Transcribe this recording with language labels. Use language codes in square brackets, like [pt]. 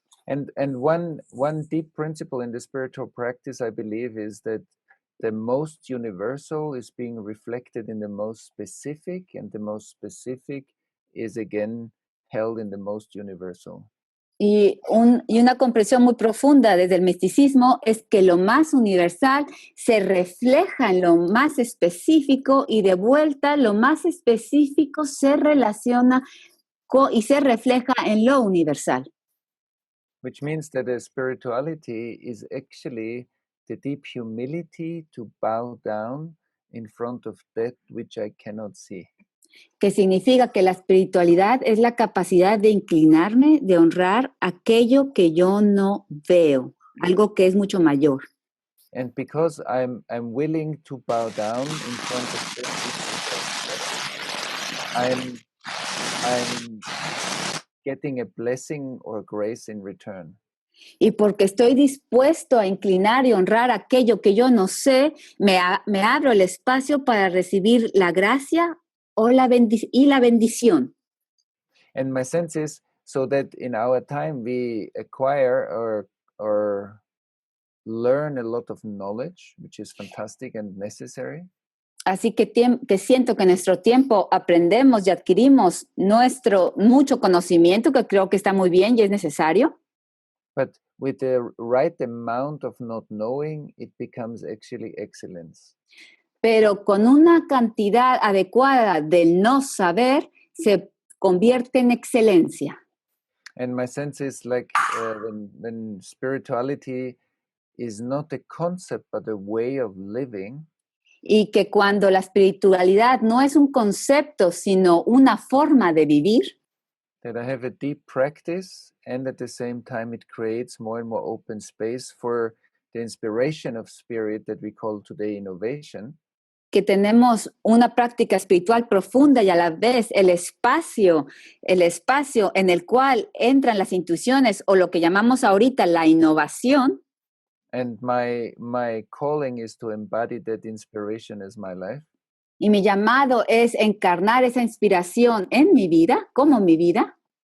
[en] And one deep principle in the spiritual practice, I believe, is that the most universal is being reflected in the most specific, and the most specific is again held in the most universal. [es] Y una comprensión muy profunda desde el misticismo es que lo más universal se refleja en lo más específico y de vuelta lo más específico se relaciona y se refleja en lo universal. [en] Which means that the spirituality is actually the deep humility to bow down in front of that which I cannot see. [es] Que significa que la espiritualidad es la capacidad de inclinarme, de honrar aquello que yo no veo, algo que es mucho mayor. [en] And because I'm willing to bow down in front of that, I'm getting a blessing or grace in return. [es] Y porque estoy dispuesto a inclinar y honrar aquello que yo no sé, me abro el espacio para recibir la gracia y la bendición. [en] And my sense is so that in our time we acquire or learn a lot of knowledge, which is fantastic and necessary. [es] Así que siento que en nuestro tiempo aprendemos y adquirimos mucho conocimiento, que creo que está muy bien y es necesario. [en] But with the right amount of not knowing, it becomes actually excellence. [es] Pero con una cantidad adecuada del no saber, se convierte en excelencia. [en] And my sense is like when spirituality is not a concept but a way of living. [es] Y que cuando la espiritualidad no es un concepto, sino una forma de vivir. [en] That I have a deep practice, and at the same time it creates more and more open space for the inspiration of spirit that we call today innovation. [es] Que tenemos una práctica espiritual profunda y a la vez el espacio en el cual entran las intuiciones o lo que llamamos ahorita la innovación. [en] And my calling is to embody that inspiration as my life. [es] Y mi llamado es encarnar esa inspiración en mi vida, como mi vida.